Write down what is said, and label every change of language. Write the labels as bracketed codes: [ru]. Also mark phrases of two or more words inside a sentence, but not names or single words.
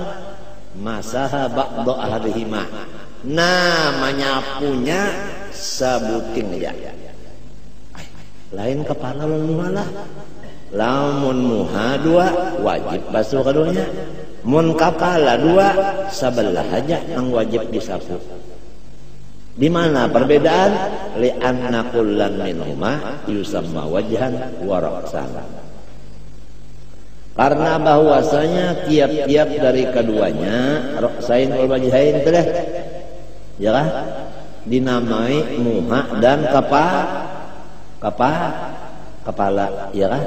[ar] Masaha ba'da ahlihima, [bjn] namanya punya sebuting aja. Lain kepala malah. Lamun muha dua wajib basuh keduanya. Mun kepala dua sebelah aja yang wajib disapu. Di mana perbedaan? [ar] Li anna kullan minhuma yusamma wajhan wa ra'san. [bjn] Karena bahwasanya tiap-tiap dari keduanya [ar] ra'sain wal wajhain [bjn] teh, ya kan? Dinamai muha dan kepala, ya kan?